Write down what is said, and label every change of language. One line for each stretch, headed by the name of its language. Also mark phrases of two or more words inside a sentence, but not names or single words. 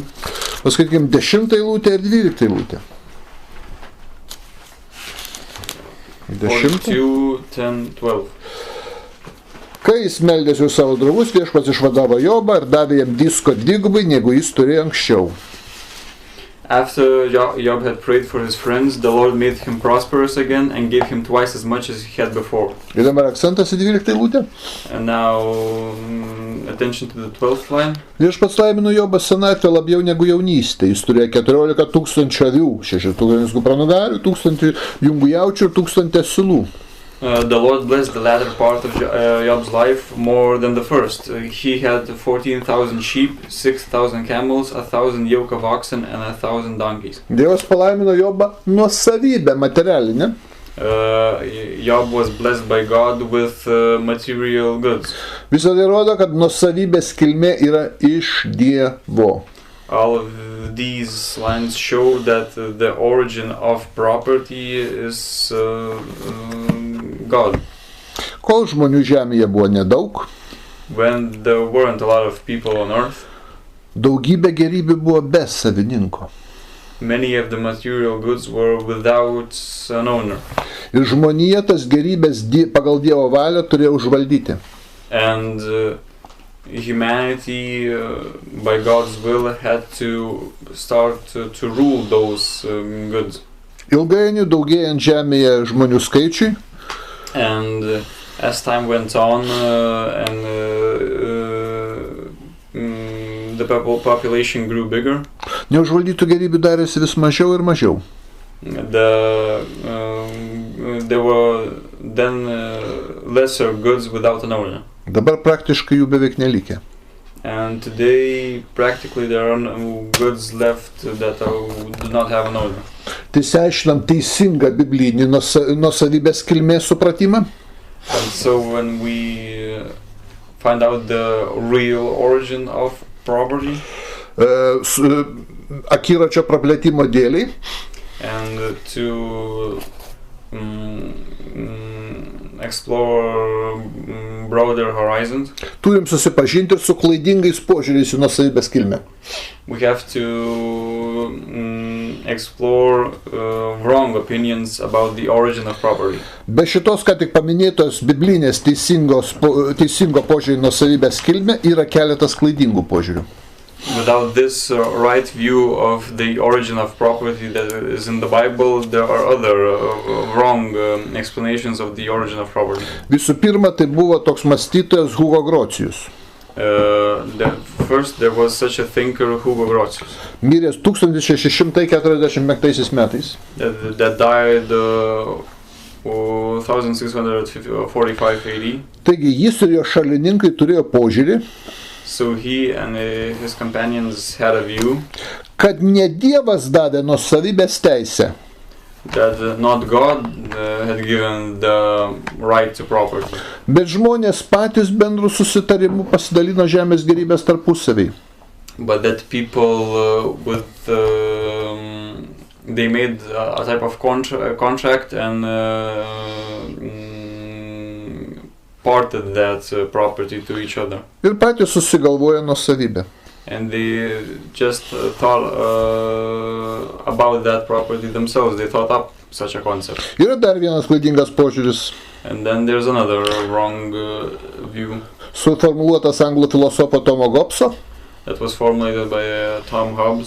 Lithuanian: Paskaitykim 10 eilutę ir 12 eilutę. 10. 42, 10, 12. Kai jis meldėsi už savo draugus, Viešpats išvadavo Jobą ir davė jam disko dvigubai, negu jis turėjo anksčiau.
English: After Job had prayed for his friends, the Lord made him prosperous again and gave him twice as much as he had before.
Lithuanian: Ir dabar akcentas į 12 eilutę.
English: And now, attention to the 12th line.
Lithuanian: Viešpats laimino Jobą senatvę labiau negu jaunystę. Jis turėjo 14 000 avių, 6 000 kupranugarių, 1000 jungų jaučių ir 1000 asilų.
English: The Lord blessed the latter part of Job's life more than the first. He had 14,000 sheep, 6,000 camels, 1,000 yoke of oxen, and 1,000 donkeys.
Lithuanian: Dievas palaimino Jobą nuosavybę materialinę.
English: Job was blessed by God with material goods.
Lithuanian: Visą tai rodo, kad nuosavybės kilmė yra iš Dievo.
English: All of these lines show that the origin of property is God.
Lithuanian: Kol žmonių žemėje buvo nedaug,
English: When there weren't a lot of people on earth,
Lithuanian: daugybė gerybių buvo be savininko.
English: many of the material goods were without an owner.
Lithuanian: Ir žmonija tas gerybės pagal Dievo valią turėjo užvaldyti.
English: And humanity, by God's will, had to start to rule those goods.
Lithuanian: Ilgainiui daugėjant žemėje žmonių skaičiui,
English: and as time went on the population grew bigger,
Lithuanian: neužvaldytų gerybių darėsi vis mažiau ir mažiau.
English: There were then lesser goods without an owner.
Lithuanian: Dabar praktiškai jų beveik nelikė.
English: And today, practically, there are no goods left that do not have an owner.
Lithuanian: Tai išsiaiškinam teisingą biblinį nuosavybės kilmės supratimą.
English: And so when we find out the real origin of property,
Lithuanian: akiračio praplėtimo dėliai,
English: and to explore broader horizons,
Lithuanian: turim susipažinti ir su klaidingais požiūriais į nuosavybės kilmę.
English: We have to explore wrong opinions about the origin of property.
Lithuanian: Be šitos, ką tik paminėtos biblinės teisingo požiūrį į nuosavybės kilmę, yra keletas klaidingų požiūrių.
English: Without this right view of the origin of property that is in the Bible, there are other wrong explanations of the origin of property.
Lithuanian: Visų pirma, tai buvo toks mąstytojas Hugo Grotius.
English: First, there was such a thinker, Hugo Grotius,
Lithuanian: miręs 1645 metais.
English: That died 1645 AD.
Lithuanian: Taigi jis ir jo šalininkai turėjo požiūrį,
English: So he and his companions had a view
Lithuanian: kad ne Dievas davė nuosavybės teisę,
English: that not God had given the right to property,
Lithuanian: bet žmonės patys bendrų susitarimų pasidalino žemės gerybės tarpusavį.
English: but that people they made a type of contract and parted that property to each other.
Lithuanian: Ir patys susigalvojo nuosavybę.
English: And they just thought about that property themselves. They thought up such a concept.
Lithuanian: Yra dar vienas klaidingas požiūris,
English: And then there's another wrong view
Lithuanian: suformuluotas anglų filosofo Tomo Hobbso,
English: that was formulated by Tom Hobbes,